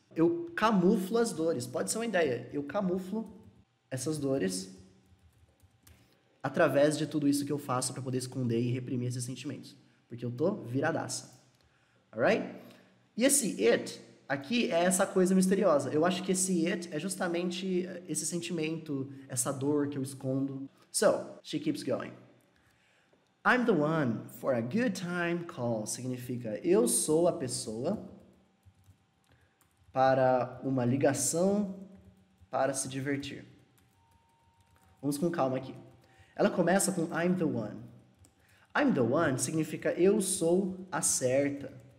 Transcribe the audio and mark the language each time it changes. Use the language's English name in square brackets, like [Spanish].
[Portuguese] Eu camuflo as dores, pode ser uma ideia. Eu camuflo essas dores através de tudo isso que eu faço para poder esconder e reprimir esses sentimentos. Porque eu tô viradaça. [English] Alright? [Portuguese] E esse it aqui é essa coisa misteriosa. Eu acho que esse it é justamente esse sentimento, essa dor que eu escondo. [English] So, she keeps going. I'm the one for a good time call. [Portuguese] Significa eu sou a pessoa para uma ligação para se divertir. Vamos com calma aqui. Ela começa com [English] I'm the one. [Portuguese] I'm the one significa eu sou a certa.